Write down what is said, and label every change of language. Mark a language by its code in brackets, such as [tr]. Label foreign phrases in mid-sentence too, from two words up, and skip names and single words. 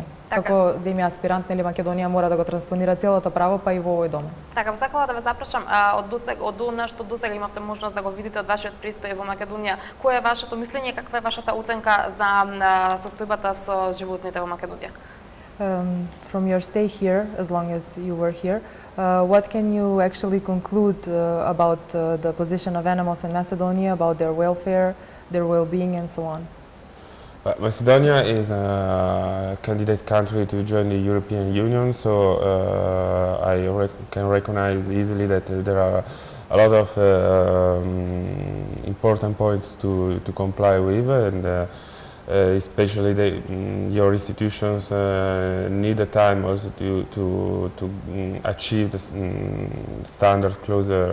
[mk] Како земја аспирант, нели Македонија мора да го транспонира целото право, па и во овој дом. Така, сакала да ве запрашам, од она што досега имавте можност да го видите од вашиот престој во Македонија, кое е вашето мислење, каква е вашата оценка за состојбата со животните во Македонија? [en] From your stay here, as long as you were here, what can you actually conclude about the position of animals in Macedonia, about their welfare, their well-being, and so on? Macedonia is a candidate country to join the European Union, so I can recognize easily that there are a lot of important points to comply with, and especially your institutions need the time also to achieve the standard close